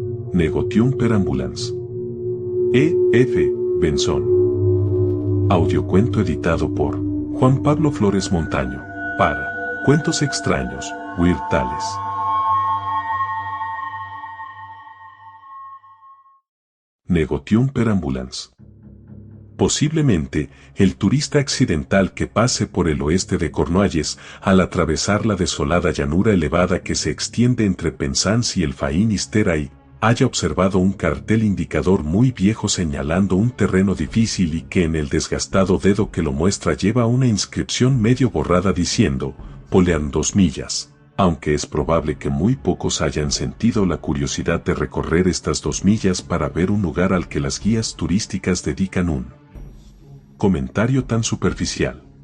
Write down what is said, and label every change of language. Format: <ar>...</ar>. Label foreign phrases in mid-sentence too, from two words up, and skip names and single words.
<es>Negotium per ambulance. E. F. Benson. Audiocuento editado por Juan Pablo Flores Montaño, para Cuentos Extraños, Weird Tales. Negotium per ambulance. Posiblemente, el turista accidental que pase por el oeste de Cornualles, al atravesar la desolada llanura elevada que se extiende entre Penzance y el Faín-Isteray, haya observado un cartel indicador muy viejo señalando un terreno difícil y que en el desgastado dedo que lo muestra lleva una inscripción medio borrada diciendo, Polearn 2 millas, aunque es probable que muy pocos hayan sentido la curiosidad de recorrer estas 2 millas para ver un lugar al que las guías turísticas dedican un comentario tan superficial.</es>